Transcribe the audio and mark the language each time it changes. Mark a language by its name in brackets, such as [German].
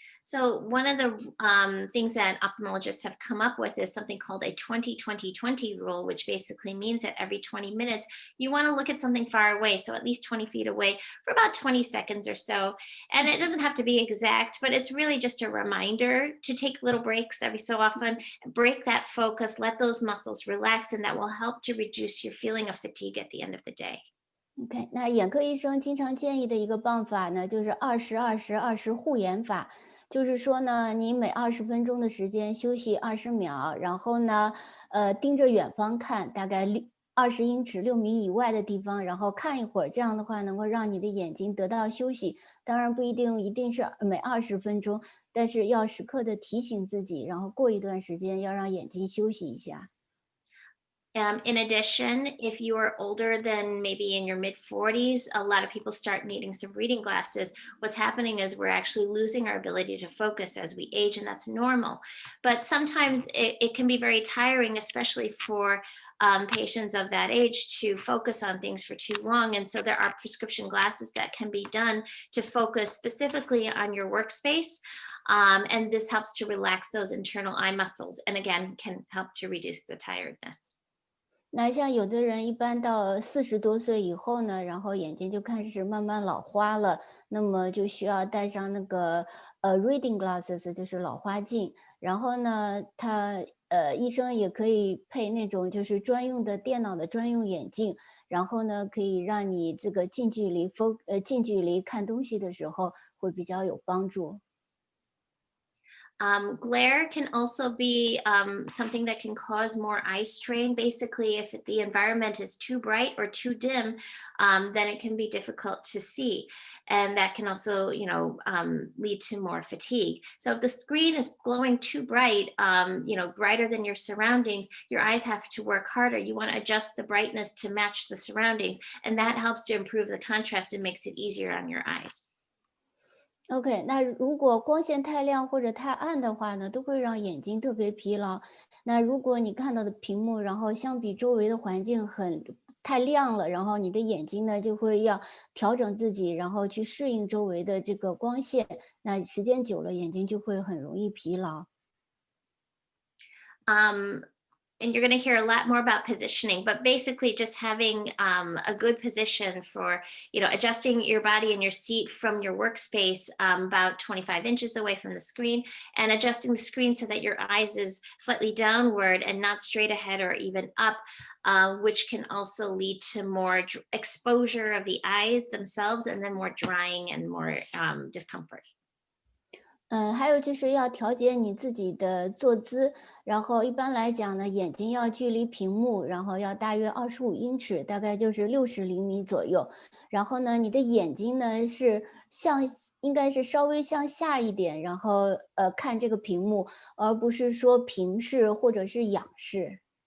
[English] So one of the things that ophthalmologists have come up with is something called a 20-20-20 rule, which basically means that every 20 minutes you want to look at something far away, so at least 20 feet away for about 20 seconds or so. And it doesn't have to be exact, but it's really just a reminder to take little breaks every so often, break that focus, let those muscles relax, and that will help to reduce your feeling of fatigue at the end of the day. [Chinese] OK，那眼科医生经常建议的一个办法呢，就是20-20-20护眼法。就是说呢，你每20分钟的时间休息20秒，然后呢，盯着远方看，大概20英尺6米以外的地方，然后看一会儿，这样的话能够让你的眼睛得到休息。当然不一定是每20分钟，但是要时刻的提醒自己，然后过一段时间要让眼睛休息一下。 [English] In addition, if you are older than maybe in your mid 40s, a lot of people start needing some reading glasses. What's happening is we're actually losing our ability to focus as we age, and that's normal. But sometimes it can be very tiring, especially for patients of that age, to focus on things for too long. And so there are prescription glasses that can be done to focus specifically on your workspace. And this helps to relax those internal eye muscles, and again, can help to reduce the tiredness. [Chinese] 那像有的人一般到40多岁以后呢，然后眼睛就开始慢慢老花了，那么就需要戴上那个 [English] reading glasses， [Chinese] 就是老花镜。然后呢，医生也可以配那种就是专用的电脑的专用眼镜，然后呢可以让你这个近距离看东西的时候会比较有帮助。 [English] Glare can also be something that can cause more eye strain. Basically, if the environment is too bright or too dim, then it can be difficult to see. And that can also, lead to more fatigue. So if the screen is glowing too bright, brighter than your surroundings, your eyes have to work harder. You want to adjust the brightness to match the surroundings. And that helps to improve the contrast and makes it easier on your eyes. [Chinese] OK，那如果光线太亮或者太暗的话呢，都会让眼睛特别疲劳。那如果你看到的屏幕，然后相比周围的环境太亮了，然后你的眼睛呢就会要调整自己，然后去适应周围的这个光线。那时间久了，眼睛就会很容易疲劳。 [English] And you're going to hear a lot more about positioning, but basically just having a good position for, adjusting your body and your seat from your workspace about 25 inches away from the screen, and adjusting the screen so that your eyes is slightly downward and not straight ahead or even up, which can also lead to more exposure of the eyes themselves, and then more drying and more discomfort. [Chinese] 还有就是要调节你自己的坐姿，然后一般来讲呢，眼睛要距离屏幕，然后要大约25英尺，大概就是60厘米左右。然后呢，你的眼睛呢应该是稍微向下一点，然后看这个屏幕，而不是说平视或者是仰视。